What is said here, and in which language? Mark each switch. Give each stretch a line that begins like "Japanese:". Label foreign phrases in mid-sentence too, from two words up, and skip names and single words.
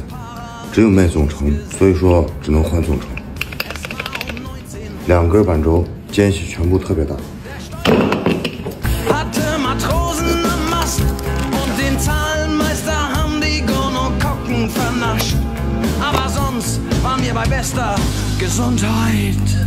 Chinese: 只有卖总成，所以说只能换总成。2根板轴，间隙全部特别大。
German: Hatte Matrosen am Mast und den Zahlenmeister haben die Gonokokken vernascht. Aber sonst waren wir bei bester Gesundheit.